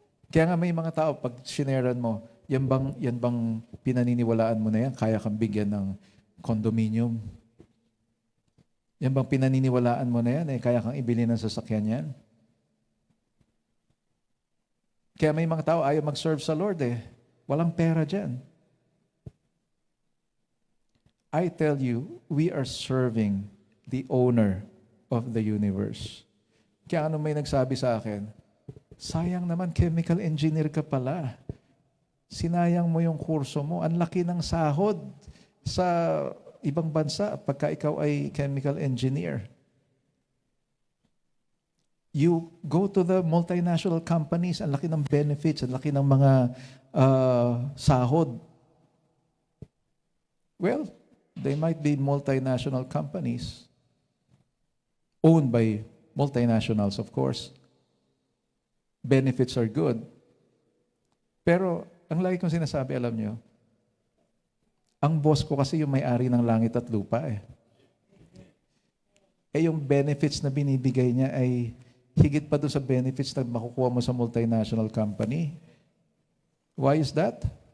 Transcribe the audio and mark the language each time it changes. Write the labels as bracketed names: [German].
[Filipino] Kaya nga may mga tao, pag shineran mo, yan bang pinaniniwalaan mo na yan? Kaya kang bigyan ng condominium? Yan bang pinaniniwalaan mo na yan? Kaya kang ibili ng sasakyan yan? Kaya may mga tao ayaw mag-serve sa Lord eh. Walang pera dyan. [English] I tell you, we are serving the owner of the universe. [Filipino] Kaya ano may nagsabi sa akin, sayang naman, chemical engineer ka pala. Sinayang mo yung kurso mo. Ang laki ng sahod sa ibang bansa pagka ikaw ay chemical engineer. [English] You go to the multinational companies, [Filipino] ang laki ng benefits, ang laki ng mga sahod. [English] Well, they might be multinational companies owned by multinationals, of course. Benefits are good. [Filipino] Pero, ang lagi kong sinasabi, alam nyo, ang boss ko kasi yung may-ari ng langit at lupa eh. Eh yung benefits na binibigay niya ay higit pa doon sa benefits na makukuha mo sa multinational company. [English] Why is that?